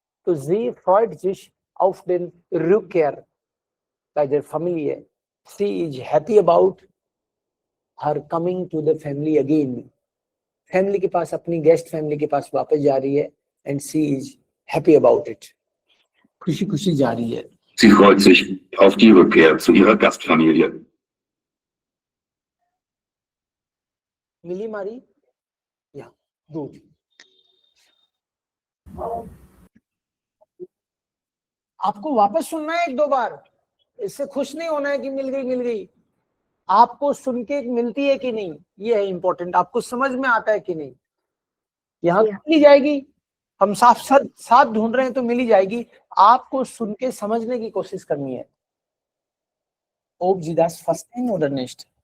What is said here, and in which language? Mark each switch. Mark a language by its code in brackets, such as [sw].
[de] तो sie freut sich auf den Rückkehr bei der Familie. [en] She is happy about her coming to the family again. [hi] Family के पास, अपनी guest family के पास वापस जा रही है. [en] And she is happy about it. [hi] खुशी खुशी जा रही है. [de] Sie freut sich auf die Rückkehr zu ihrer Gastfamilie. [hi] मिली मारी? या गुड. आपको वापस सुनना है एक दो बार. इससे खुश नहीं होना है कि मिल गई. आपको सुन के मिलती है कि नहीं, ये है इंपॉर्टेंट. आपको समझ में आता है कि नहीं. यहाँ मिली जाएगी. हम साथ ढूंढ रहे हैं तो मिली जाएगी. आपको सुन के समझने की कोशिश करनी है. [de] Ob Sie das verstehen oder nicht?